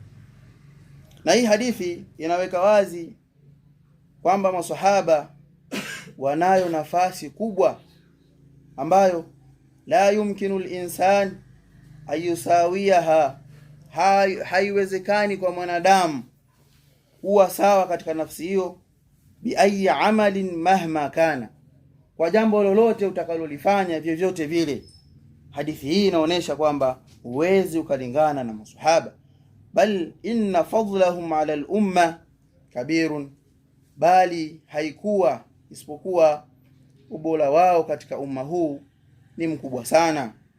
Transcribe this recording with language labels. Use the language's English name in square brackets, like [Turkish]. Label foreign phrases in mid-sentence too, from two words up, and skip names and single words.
[Swahili] Na hii hadithi inaweka wazi kwamba masahaba wanayo nafasi kubwa ambayo [Arabic] لا يمكن الإنسان أن يساويها, [Swahili] haiwezekani kwa mwanadamu kuwa sawa katika nafsi hiyo, [Arabic] بأي عمل مهما كان, [Swahili] kwa jambo lolote utakalolifanya vyovyote vile. Hadithi hii inaonyesha kwamba huwezi ukalingana na masahaba, [Arabic] بل إن فضلهم على الأمة كبير, [Swahili] bali haikuwa isipokuwa ubora wao katika umma huu ni mkubwa sana.